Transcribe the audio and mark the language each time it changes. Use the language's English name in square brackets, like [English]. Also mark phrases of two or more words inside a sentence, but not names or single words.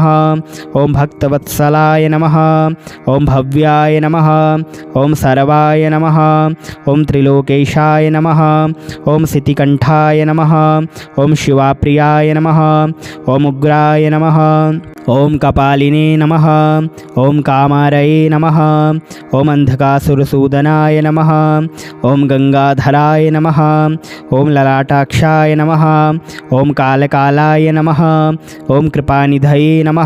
[Sanskrit] ओम भक्तवत्सलाय नमः। ओम भव्याय नमः। ओम सर्वाय नमः। ओम त्रिलोकेशाय नमः। ओम सितिकंठाय नमः। ओम शिवाप्रियाय नमः। ओम उग्राय नमः। ఓం కపాలినే నమః. ఓం కామారయే నమః. ఓం అంధకాసురసూదనాయ నమః. ఓం గంగాధరాయ నమః. ఓం లలాటాక్షాయ నమః. ఓం కాలకాలాయ నమః. ఓం కృపానిధయే నమః.